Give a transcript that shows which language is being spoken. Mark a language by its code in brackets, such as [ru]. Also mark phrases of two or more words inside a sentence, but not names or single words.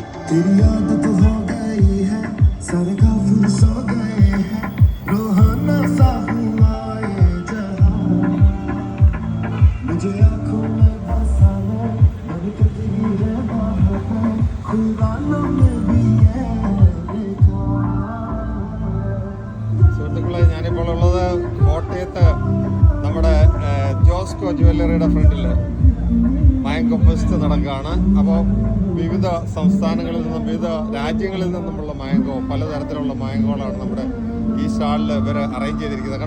[hi] तेरी आदत हो गई है सारे काफिर सो गए हैं रोहाना सा हुआ ये जहां मुझे आंखों में बसा ले मेरी तस्वीरें बाहर खुदानों में भी है [ml] സുഹൃത്തുക്കളെ, ഞാനിപ്പോൾ ഉള്ളത് കോട്ടയത്ത് നമ്മുടെ ജോസ്കോ ജ്വല്ലറിയുടെ ഫ്രണ്ടിൽ [en] mango fest [ml] നടക്കുകയാണ്. അപ്പോൾ വിവിധ സംസ്ഥാനങ്ങളിൽ നിന്നും വിവിധ രാജ്യങ്ങളിൽ നിന്നുമുള്ള മാംഗോ, പലതരത്തിലുള്ള മാംഗോകളാണ് നമ്മുടെ ഈ സ്റ്റാളിൽ ഇവർ അറേഞ്ച് ചെയ്തിരിക്കുന്നത്.